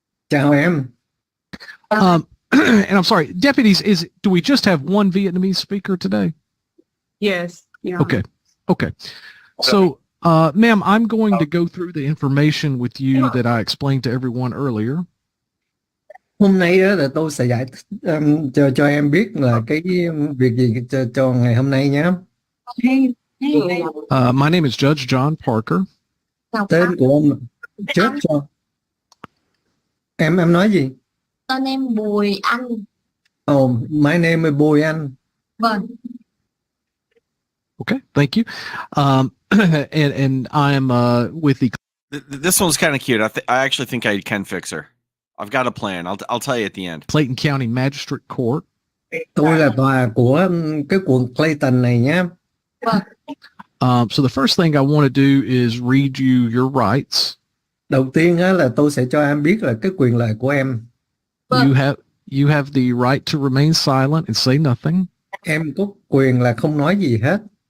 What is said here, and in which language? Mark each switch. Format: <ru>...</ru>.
<vi>Chào em.</vi> <en>And I'm sorry, deputies, do we just have one Vietnamese speaker today? Yes. Yeah. Okay. So, ma'am, I'm going to go through the information with you that I explained to everyone earlier.</en> <vi>Hôm nay á, là tôi sẽ giải cho em biết là cái việc gì cho ngày hôm nay nhé.</vi> <en>My name is Judge John Parker.</en> <vi>Tên của ông chết cho em nói gì? Tên em Bùi Anh.</vi> <en>Oh, my name is Bùi Anh.</en> <vi>Vâng.</vi> <en>Okay, thank you. And I'm with the. This one's kind of cute. I actually think I can fix her. I've got a plan. I'll tell you at the end. Clayton County Magistrate Court.</en> <vi>Tôi là tòa của cái quận Clayton này nhé.</vi> <en>So the first thing I want to do is read you your rights.</en> <vi>Đầu tiên á, là tôi sẽ cho em biết là cái quyền lợi của em.</vi> <en>You have the right to remain silent and say nothing.</en> <vi>Em có quyền là không nói gì hết.</vi>